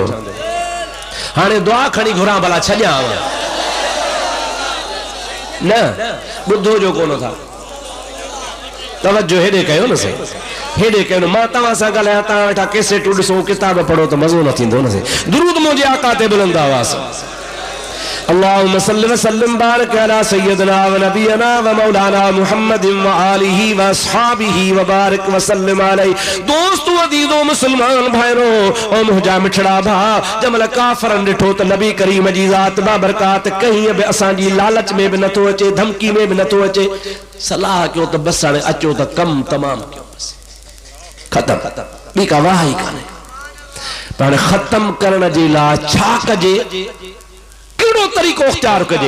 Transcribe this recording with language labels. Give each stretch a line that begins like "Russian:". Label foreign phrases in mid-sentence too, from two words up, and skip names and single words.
Sindhi: हाणे दुआ खणी घुरां भला छॾियां न, ॿुधो जो कोन था, तवज्जो हेॾे कयो न से, हेॾे कयो न। मां तव्हां सां ॻाल्हायां, तव्हां वेठा कैसेटूं ॾिसो, किताब पढ़ो त मज़ो न थींदो न से। दुरूद मुंहिंजे आका ते बुलंद आवाज़।
Arabic: اللهم صل و سلم بارك على سيدنا و نبينا و مولانا محمد و آله و أصحابه و بارك و سلم عليه.
Sindhi: दोस्तों अजीजों मुसलमान भाइरो ओ मुंहिंजा मिठड़ा भा, जमल काफ़रन ॾिठो त नबी करीम जी ज़ात बाबरकात कहीं बि असांजी लालच में बि नथो अचे, धमकी में बि नथो अचे। सलाह कयो त बस हाणे अचो त कम तमाम कयो, बस खत्म, ॿी का वाह ई कान्हे। पर ख़त्म करण जे लाइ छा कजे, कहिड़ो तरीक़ो इख्तियार कजे।